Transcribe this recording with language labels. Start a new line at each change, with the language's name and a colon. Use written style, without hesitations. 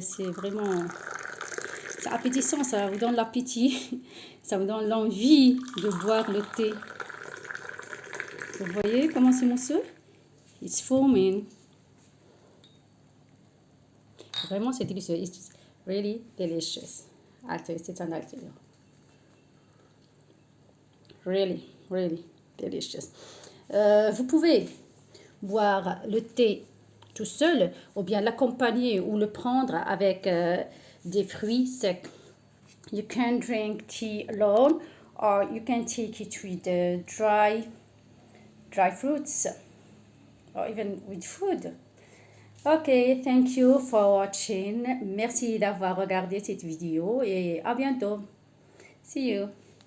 French: C'est vraiment appétissant, ça vous donne l'appétit, ça vous donne l'envie de boire le thé. Vous voyez comment c'est mousseux?
English: It's foaming.
French: Vraiment, c'est délicieux.
English: It's really delicious. I'll taste it and I'll tell you. Really, really delicious.
French: Vous pouvez boire le thé tout seul ou bien l'accompagner ou le prendre avec des fruits secs.
English: You can drink tea alone or you can take it with dry fruits or even with food. Ok, thank you for watching.
French: Merci d'avoir regardé cette vidéo et à bientôt.
English: See you.